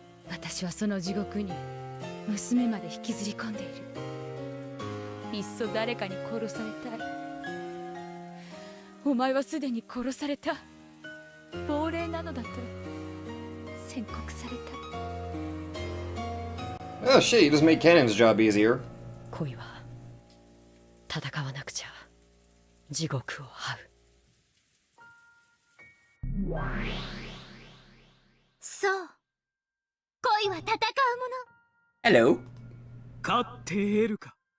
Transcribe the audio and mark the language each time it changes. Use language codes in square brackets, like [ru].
[ja] 私はその地獄に娘まで引きずり込んでいる。いっそ誰かに殺されたい。お前はすでに殺された。亡霊なのだと宣告された。 [en] Oh shit, you just made Kanon's job easier. [ja] 恋は戦わなくちゃ地獄を這う。そう、恋は戦うもの。 [en] Hello. [ja] 勝って得るか、